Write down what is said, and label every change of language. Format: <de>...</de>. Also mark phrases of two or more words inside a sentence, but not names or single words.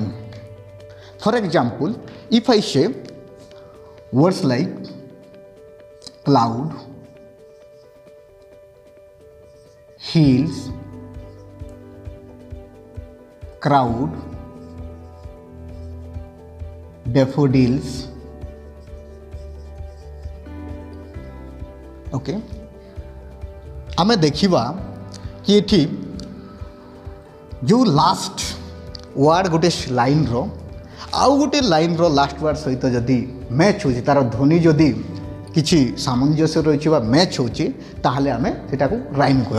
<en>For example, if I say words like cloud, hills, crowd, daffodils,</en> <or>ଓକେ ଆମେ ଦେଖିବା କି ଏଠି ଜୋ</or> <en>last word</en> <or>ଗୋଟେ ଲାଇନ ର ଆଉ ଗୋଟେ ଲାଇନ ର</or> <en>last word</en> <or>ସହିତ ଯଦି ମ୍ୟାଚ ହେଉଛି ତାର ଧ୍ୱନି ଯଦି କିଛି ସାମଞ୍ଜସ୍ୟ ରହିଛି ବା ମ୍ୟାଚ ହେଉଛି ତାହାହେଲେ ଆମେ ସେଟା କୁ ରାଇମ କହିବା।</or>